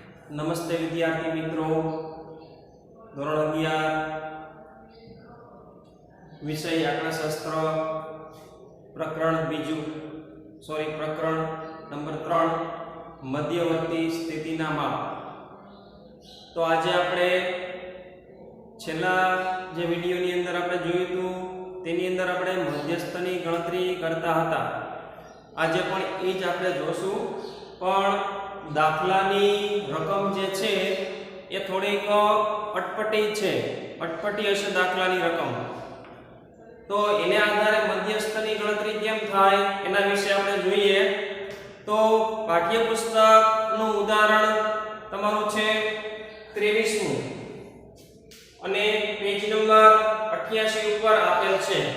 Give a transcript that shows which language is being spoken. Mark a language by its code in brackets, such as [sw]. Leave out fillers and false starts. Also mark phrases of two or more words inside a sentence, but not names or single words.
[gu] નમસ્તે વિદ્યાર્થી મિત્રો, ધોરણ 11 વિષય આંકડાશાસ્ત્ર પ્રકરણ નંબર 3 મધ્યવર્તી સ્થિતિના માપ। તો આજ આપણે છેલ્લા જે વિડિયોની અંદર આપણે જોયું હતું તેની અંદર આપણે મધ્યસ્થની ગણતરી કરતા હતા। આજે પણ એ જ આપણે જોશું, પણ દાખલાની રકમ જે છે એ થોડીક અટપટી છે, અટપટી હશે દાખલાની રકમ। તો એને આધારે મધ્યસ્થની ગણતરી કેમ થાય એના વિષે આપણે જોઈએ। તો પાઠ્યપુસ્તકનું ઉદાહરણ તમારું છે 23મું અને પેજ નંબર 88 ઉપર આપેલ છે।